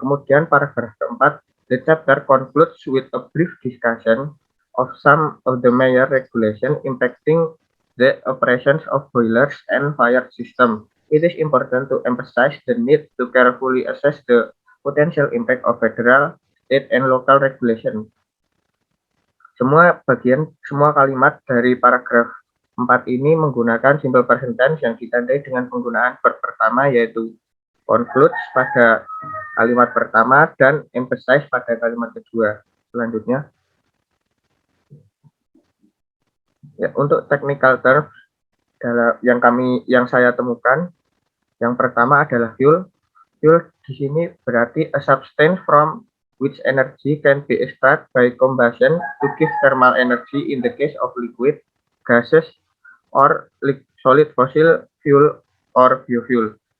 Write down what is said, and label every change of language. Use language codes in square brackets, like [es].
[id] Kemudian paragraf keempat, [en] the chapter concludes with a brief discussion of some of the major regulation impacting the operations of boilers and fire system. It is important to emphasize the need to carefully assess the potential impact of federal, state, and local regulation. [id] Semua kalimat dari paragraf 4 ini menggunakan simple present tense yang ditandai dengan penggunaan verb pertama, yaitu concludes pada kalimat pertama dan emphasize pada kalimat kedua. Selanjutnya, ya, untuk technical terms yang saya temukan, yang pertama adalah fuel. [en] Fuel [id] di sini berarti [en] a substance from which energy can be extracted by combustion to give thermal energy in the case of liquid, gases, or solid fossil fuel or biofuel.